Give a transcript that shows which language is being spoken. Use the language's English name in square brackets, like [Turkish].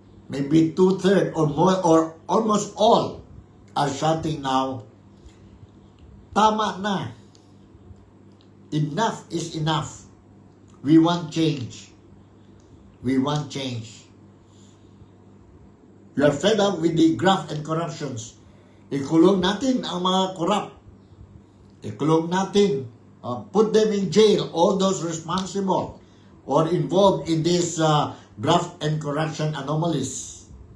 [English] Maybe 2/3 or more or almost all are shouting now, [Filipino] tama na. [English] Enough is enough. We want change. We want change. We are fed up with the graft and corruptions. [Filipino] Ikulong natin ang mga corrupt. Ikulong natin. [English] Put them in jail, all those responsible or involved in this graft and corruption anomalies.